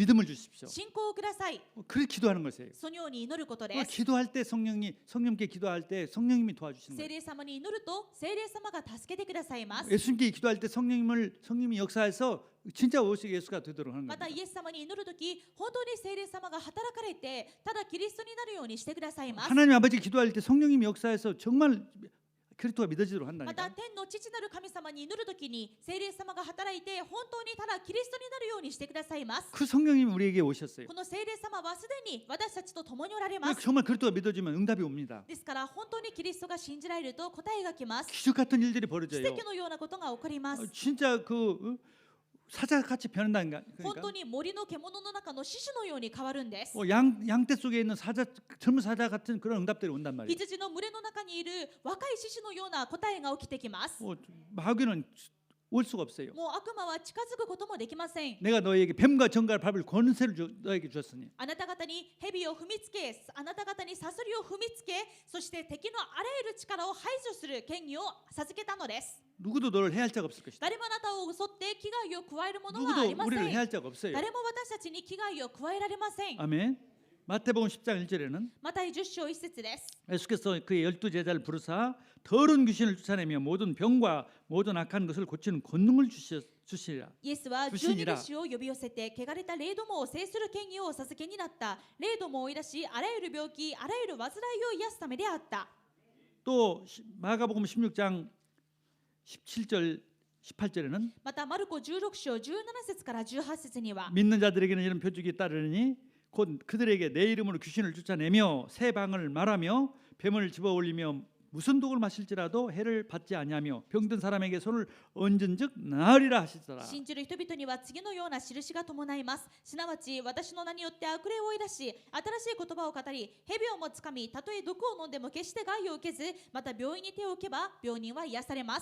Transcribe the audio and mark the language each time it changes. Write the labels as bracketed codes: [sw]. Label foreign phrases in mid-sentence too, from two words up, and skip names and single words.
[ko] 믿음을 주십시오. [ja] 信仰をください。 [ko] 그렇게 기도하는 것이에요. [ja] そのように祈ることで [ko] 그걸 [ja] す。 [ko] 기도할 때 성령님께 기도할 때 성령님이 도와주시는 [ja] 聖 [ko] 거예요. [ja] 霊様に祈ると聖霊様が助けてくださいます。 [ko] 예수님께 기도할 때 성령님이 역사해서 진짜 오직 예수가 되도록 하는 [ja] また [ko] 겁니다. [ja] イエス様に祈るとき、本当に聖霊様が働かれて、ただキリストになるようにしてくださいます。 [ko] 하나님 아버지 기도할 때 성령님이 역사해서 정말 그리스도가 믿어지도록 [ja] ま [ko] 한다니까. [ja] た天の父なる神様に祈るときに聖霊様が働いて本当にただキリストになるようにしてくださいます。 [ko] 그 성령님이 우리에게 오셨어요. [ja] この聖霊様はすでに私たちと共におられます。 [ko] 정말 그리스도가 믿어지면 응답이 옵니다. [ja] ですから本当にキリストが信じられると答えが来ます。 [ko] 기적 같은 일들이 [ja] 奇 [ko] 벌어져요. [ja] 跡のようなことが起こります。 [ko] 진짜 그 사자같이 변한다니까. [ja] 本 [ko] 그러니까 [ja] 当に森の獣の中の獅子のように変わるんです。 [ko] 양떼 속에 있는 사자, 젊은 사자 같은 그런 응답들이 온단 말이에요. [ja] 羊の群れの中にいる若い獅子のような答えが起きてきます。 [ko] 마귀는 올 수가 없어요. [ja] もう悪魔は近づくこともできません。 [ko] 내가 너에게 뱀과 정갈을 밟을 권세를 너에게 주었으니. [ja] あなた方に蛇を踏みつけ、あなた方にサソリを踏みつけ、そして敵のあらゆる力を排除する権威を授けたのです。 [ko] 누구도 너를 해할 자가 없을 것이다. [ja] 誰もあなたを襲って危害を加えるものはあり [ko] 누구도 [ja] ませ [ko] 우리를 [ja] ん。 [ko] 해할 자가 없어요. [ja] 誰も私たちに危害を加えられません。 [ko] 아멘. 마태복음 10장 1절에는 [ja] マタイ10章1節です。 [ko] 예수께서 그의 12제자를 부르사 더러운 귀신을 쫓아내며 모든 병과 모든 악한 것을 고치는 권능을 주시리라. [ja] イエスは不思議な十二弟子を呼び寄せて汚れた霊どもを制する権威をお授けになった。霊どもを追い出し、あらゆる病気、あらゆる患いを癒すためであった。 [ko] 또 마가복음 16장 17절 18절에는 [ja] またマルコ16章17節から18節には [ko] 믿는 자들에게는 이런 표적이 따르니 곧 그들에게 내 이름으로 귀신을 쫓아내며 새 방언을 말하며 뱀을 집어올리며 무슨 독을 마실지라도 해를 받지 아니하며 병든 사람에게 손을 얹은즉 나으리라 하시더라. [ja] 信じる人々には次のような印が伴います。すなわち私の名によって悪霊を追い出し、新しい言葉を語り、蛇をもつかみ、たとえ毒を飲んでも決して害を受けず、また病院に手を置けば病人は癒されます。